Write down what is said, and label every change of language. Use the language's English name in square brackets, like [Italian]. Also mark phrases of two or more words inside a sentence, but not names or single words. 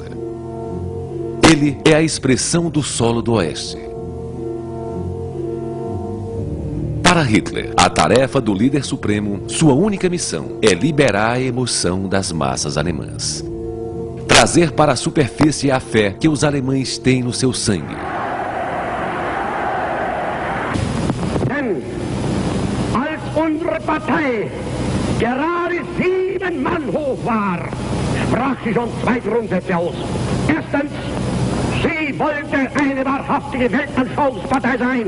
[Portuguese] Ele é a expressão do solo do Oeste. Para Hitler, a tarefa do líder supremo, sua única missão, é liberar a emoção das massas alemãs. Trazer para a superfície a fé que os alemães têm no seu sangue. [German] Unsere Partei gerade 7 Mann hoch war, sprach sie schon 2 Grundsätze aus. Erstens, sie wollte eine wahrhaftige Weltanschauungspartei sein.